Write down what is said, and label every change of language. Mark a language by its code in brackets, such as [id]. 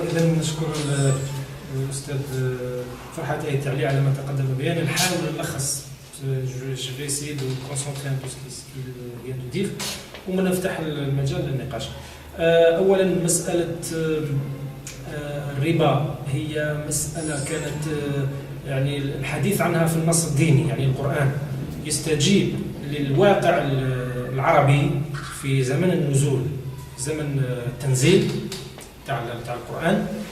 [ar] إذا نشكر الأستاذ فرحات أيتعلي على ما تقدم بيان. نحاول نلخص. [fr] Je vais essayer de me concentrer un peu sur ce qu'il vient de dire وما نفتح المجال للنقاش. [ar] أولا مسألة الربا هي مسألة كانت يعني الحديث عنها في النص الديني، يعني القرآن يستجيب للواقع العربي في زمن النزول، زمن التنزيل تاع القرآن.